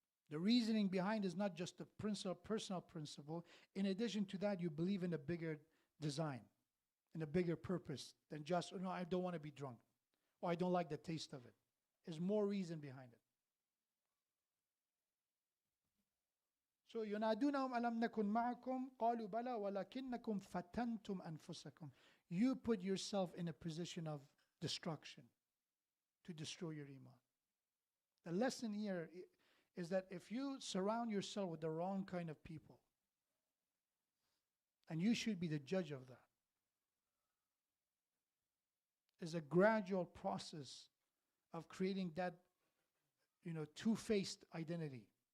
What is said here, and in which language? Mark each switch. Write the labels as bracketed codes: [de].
[en] The reasoning behind is not just a personal principle. In addition to that, you believe in a bigger design, in a bigger purpose than just, no, I don't want to be drunk, or I don't like the taste of it. There's more reason behind it. [ar] So ينادونهم ألم نكن معكم قالوا بلى ولكنكم فتنتم أنفسكم. [en] You put yourself in a position of destruction to destroy your iman. The lesson here is that if you surround yourself with the wrong kind of people, and you should be the judge of that, is a gradual process of creating that, two-faced identity.